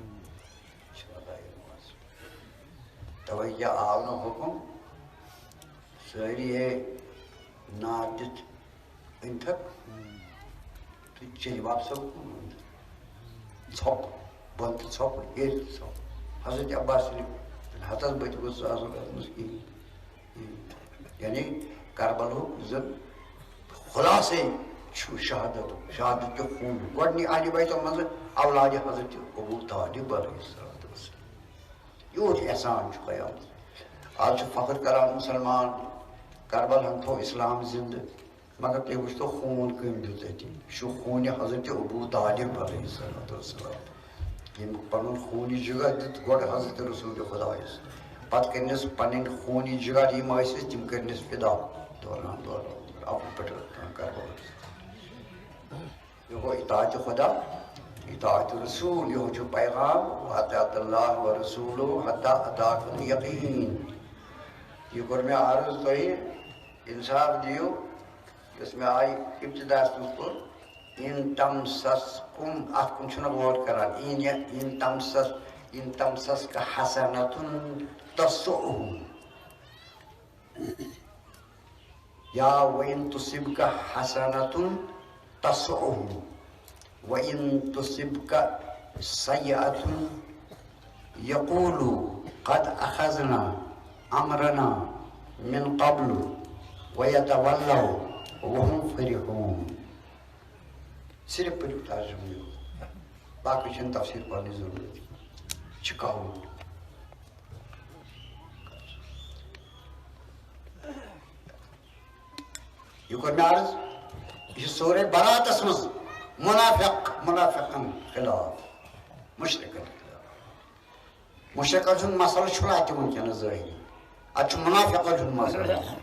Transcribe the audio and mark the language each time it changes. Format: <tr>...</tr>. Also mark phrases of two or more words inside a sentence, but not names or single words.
<ks>توے یہِ آو نہٕ حُکم سٲری نار دِتھ أنۍتھکھ تہٕ چیٚلہِ واپس ژھۄپہٕ بۄن تہِ ژھۄپہٕ ہیٚرِ تہِ ژھۄپہٕ حضرت عباس صرف ہتس بٔتہِ گوٚژھ سُہ آسُن اتھ منٛز کِہیٖنۍ یعنی کربلہُک یُس زن خُلاصے چھُ شہادتُک کیُتھ خوٗن گۄڈنی اہلِ بیتو منٛزٕ اولادِ حضرت ابو طالب</ks> <ar>علیہ الصلوۃ</ar> <ks>والسلام یوٗت احسان چھُ خیال آز چھُ فخر کران مُسلمان کربلہن تھوٚو اسلام زندٕ مگر تُہۍ وٕچھتو خوٗن کٔمۍ دیُت اَتہِ یہِ چھُ خوٗنہِ حضرت ابو طالب</ks> <ar>علیہ الصلوۃ والسلام</ar> <ks>ییٚمۍ پنُن خوٗنہِ جگر دیُت گۄڈٕ حضرت رسوٗلِ خۄدایس پتہٕ کٔرنس پنٕنۍ خوٗنہِ جگر یِم ٲسۍ تِم کٔرنس فِدا دوران اپُن پٮ۪ٹھ کربلس یہِ گوٚو اطاعتِ خۄدا اطاعتِ رسوٗل یِہُے چھُ پیغام اطاعت</ks> <ar>اللہ و رسوٗلُ حتی اتاکُم الیقیٖن</ar> <ks>یہِ کوٚر مےٚ عرض تۄہہِ انصاف دِیِو یۄس مےٚ آیہِ ابتداس منٛز کوٚر</ks> <ar>اِن تمسسکُم</ar> <ks>اتھ کُن چھُنہٕ غور کران</ks> <ar>اِن تمسسکَ حسنتُن تسُؤہُم یا وَإِن تُصِبْكَ حَسَنَةٌ تَسُؤْهُم وَإِن تُصِبْكَ سَيِّئَةٌ يَقُولُوا قَدْ أَخَذْنَا أَمْرَنَا مِن قَبْلُ وَيَتَوَلَّوْا وَهُمْ فَرِحُونَ</ar> <ks>صرف پٔرِو ترجمہٕ یوت باقٕے چھنہٕ تفسیٖر پرنٕچ ضروٗرت چھُکاوُن یہ کوٚر مےٚ عرض یہِ چھُ سورُے براتس منٛز منافقن خلاف مُشرِکن خلاف مشرقن ہند مسئلہ چھُنہٕ اتہِ وٕنکیٚنس ظٲہری اتہِ چھُ منافقن ہُنٛد مسئلہ</ks>